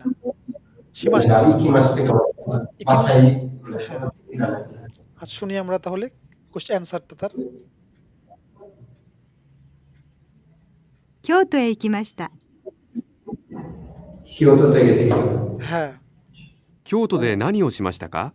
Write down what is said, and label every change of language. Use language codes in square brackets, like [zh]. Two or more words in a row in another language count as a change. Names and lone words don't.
[bn] সীমাস, আচ্ছা শুনি আমরা তাহলে [en] question answerটা [bn] তার। [ja] 京都へ行きました。 [bn] হ্যাঁ, [ja] 京都で何をしましたか？